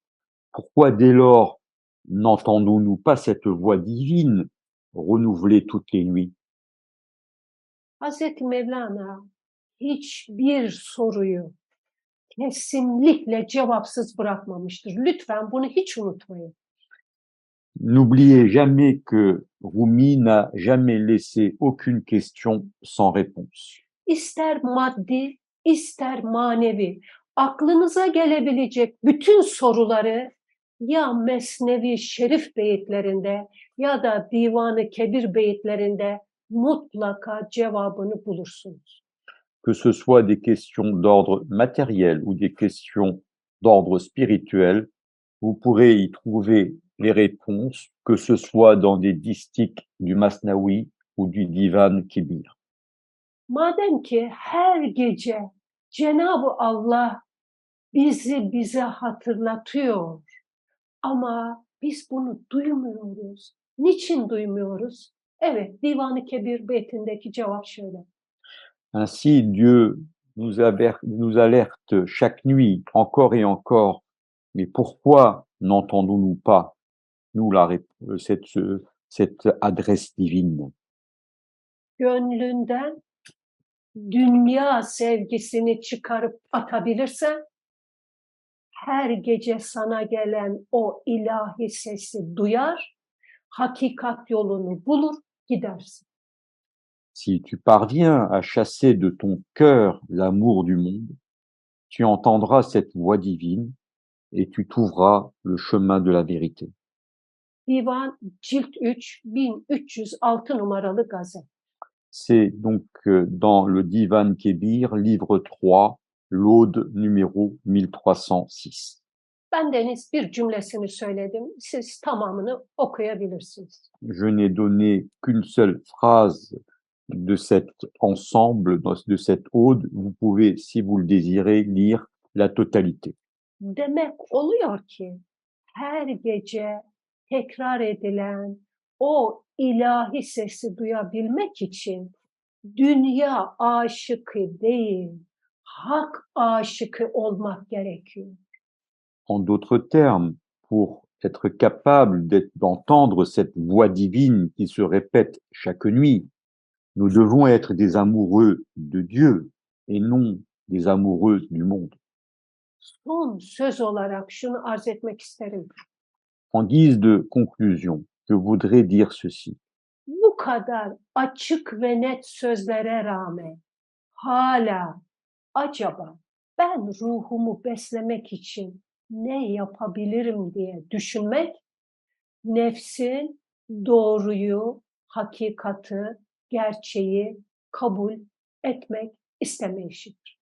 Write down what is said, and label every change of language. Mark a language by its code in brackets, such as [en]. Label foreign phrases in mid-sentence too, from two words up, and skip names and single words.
[fr] Pourquoi dès lors n'entendons-nous pas cette voix divine renouvelée toutes les nuits? [tr] Hazreti Mevlana hiçbir soruyu kesinlikle cevapsız bırakmamıştır. Lütfen bunu hiç unutmayın. [fr] N'oubliez jamais que Rumi n'a jamais laissé aucune question sans réponse. [tr] İster maddi, ister manevi, aklınıza gelebilecek bütün soruları ya Mesnevi Şerif beyitlerinde ya da Divan-ı Kebir beyitlerinde mutlaka cevabını bulursunuz. [fr] Que ce soit des questions d'ordre matériel ou des questions d'ordre spirituel, vous pourrez y trouver les réponses, que ce soit dans des distiques du Masnavi ou du Divan Kibir. [tr] Madem ki her gece Cenab-ı Allah bize hatırlatıyor ama biz bunu duymuyoruz. Niçin duymuyoruz? Evet, Divan-ı Kebir beytindeki cevap şöyle. [fr] Ainsi, Dieu nous alerte chaque nuit, encore et encore. Mais pourquoi n'entendons-nous pas, nous, cette adresse divine? [tr] Gönlünden dünya sevgisini çıkarıp atabilirsen, her gece sana gelen o ilahi sesi duyar, hakikat yolunu bulur, gidersin. [fr] Si tu parviens à chasser de ton cœur l'amour du monde, tu entendras cette voix divine et tu trouveras le chemin de la vérité. [tr] Divan Cilt 3, 1306 numaralı gazet. [fr] C'est donc dans le Divan Kebir, livre 3, l'Aude numéro 1306. [tr] Ben deniz bir cümlesini söyledim. Siz tamamını okuyabilirsiniz. [fr] Je n'ai donné qu'une seule phrase de cet ensemble, de cette ode. Vous pouvez, si vous le désirez, lire la totalité. [tr] Demek oluyor ki her gece tekrar edilen o ilahi sesi duyabilmek için dünya aşıkı değil, hak aşıkı olmak gerekiyor. [fr] En d'autres termes, pour être capable d'entendre cette voix divine qui se répète chaque nuit, nous devons être des amoureux de Dieu et non des amoureux du monde. [tr] Son söz olarak şunu arz etmek isterim. [fr] En guise de conclusion, je voudrais dire ceci. [tr] Bu kadar açık ve net sözlere rağmen hala acaba ben ruhumu beslemek için ne yapabilirim diye düşünmek, nefsin doğruyu, hakikati, gerçeği kabul etmek istemeyişidir.